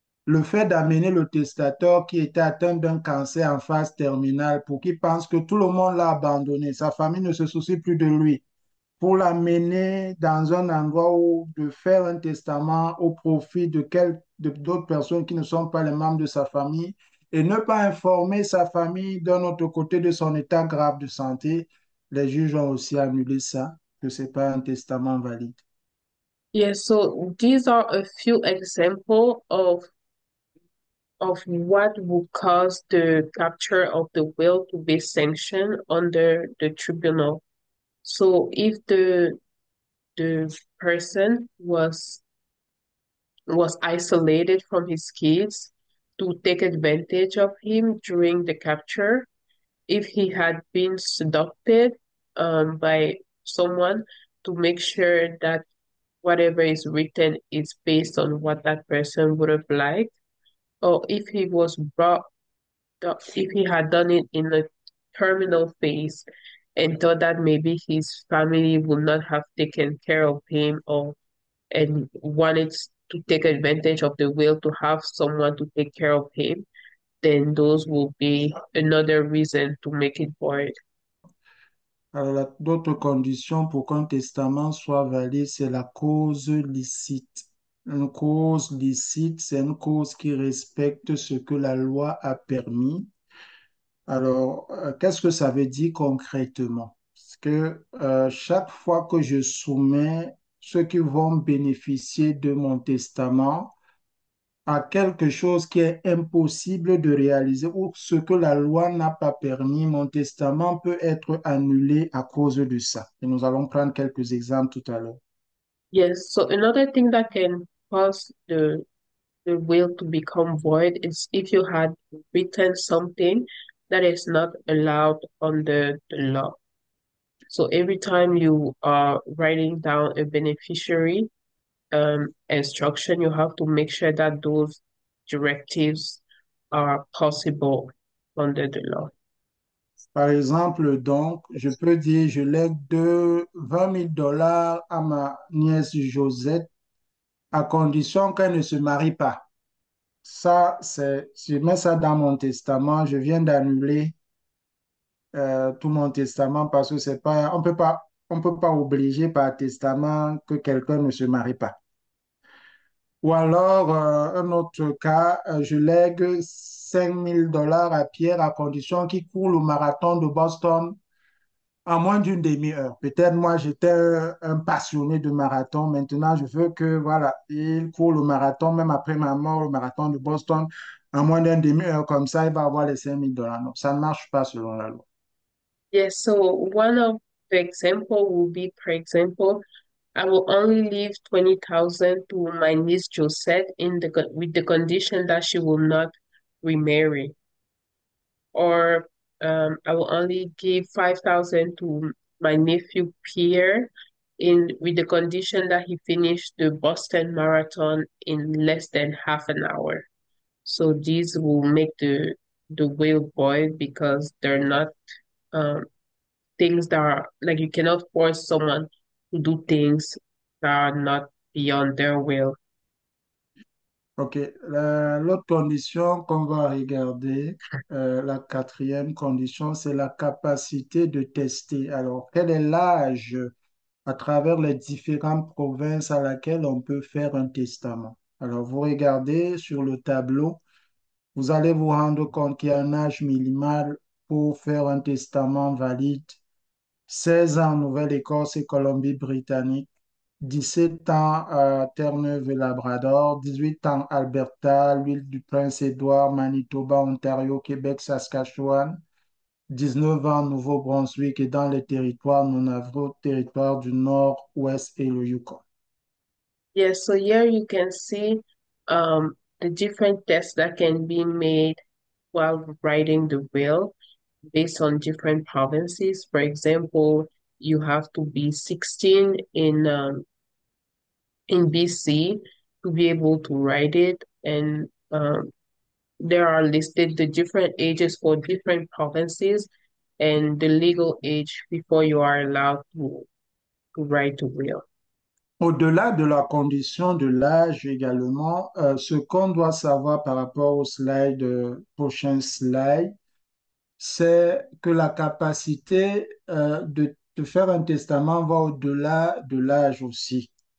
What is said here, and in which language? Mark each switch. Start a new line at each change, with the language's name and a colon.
French: le fait d'amener le testateur qui était atteint d'un cancer en phase terminale pour qu'il pense que tout le monde l'a abandonné, sa famille ne se soucie plus de lui, pour l'amener dans un endroit où de faire un testament au profit d'autres personnes qui ne sont pas les membres de sa famille et ne pas informer sa famille d'un autre côté de son état grave de santé. Les juges ont aussi annulé ça, que ce n'est pas un testament valide.
English: Yes, so these are a few examples of what would cause the capture of the will to be sanctioned under the tribunal. So if the person was isolated from his kids to take advantage of him during the capture, if he had been seduced by someone to make sure that whatever is written is based on what that person would have liked, or if he was brought if he had done it in a terminal phase and thought that maybe his family would not have taken care of him or and wanted to take advantage of the will to have someone to take care of him, then those will be another reason to make it void.
French: Alors, d'autres conditions pour qu'un testament soit valide, c'est la cause licite. Une cause licite, c'est une cause qui respecte ce que la loi a permis. Alors, qu'est-ce que ça veut dire concrètement? Parce que chaque fois que je soumets ceux qui vont bénéficier de mon testament à quelque chose qui est impossible de réaliser ou ce que la loi n'a pas permis, mon testament peut être annulé à cause de ça. Et nous allons prendre quelques exemples tout à l'heure.
English: Yes, so another thing that can cause the will to become void is if you had written something that is not allowed under the law. So every time you are writing down a beneficiary instruction, you have to make sure that those directives are possible under the law.
French: Par exemple, donc, je peux dire, je lègue 20 000 dollars à ma nièce Josette à condition qu'elle ne se marie pas. Ça, je mets ça dans mon testament. Je viens d'annuler tout mon testament parce que c'est pas, on peut pas obliger par testament que quelqu'un ne se marie pas. Ou alors, un autre cas, je lègue 5 000 dollars à Pierre à condition qu'il court le marathon de Boston en moins d'une demi-heure. Peut-être moi, j'étais un passionné de marathon. Maintenant, je veux que, voilà, il court le marathon, même après ma mort, le marathon de Boston, en moins d'une demi-heure. Comme ça, il va avoir les 5 000 dollars. Donc, ça ne marche pas selon la loi.
English: Yes, so one of the example will be, for example, I will only leave 20,000 to my niece Josette with the condition that she will not remarry. Or I will only give 5,000 to my nephew Pierre in with the condition that he finished the Boston Marathon in less than half an hour. So these will make the will void because they're not um, things that are like you cannot force someone to do things that are not beyond their will. OK.
French: L'autre condition qu'on va regarder, la quatrième condition, c'est la capacité de tester. Alors, quel est l'âge à travers les différentes provinces à laquelle on peut faire un testament? Alors, vous regardez sur le tableau, vous allez vous rendre compte qu'il y a un âge minimal pour faire un testament valide. 16 ans en Nouvelle-Écosse et Colombie-Britannique, 17 ans à Terre-Neuve et Labrador, 18 ans Alberta, l'île du Prince-Édouard, Manitoba, Ontario, Québec, Saskatchewan, 19 ans Nouveau-Brunswick et dans les territoires non-navaux, territoires du Nord-Ouest et le Yukon.
English: Yes, so here you can see the different tests that can be made while writing the will based on different provinces. For example, you have to be 16 in BC to be able to write it, and there are listed the different ages for different provinces and the legal age before you are allowed to write a will.
French: Au-delà de la condition de l'âge également, ce qu'on doit savoir par rapport au slide, prochain slide, c'est que la capacité de faire un testament va au-delà de l'âge aussi.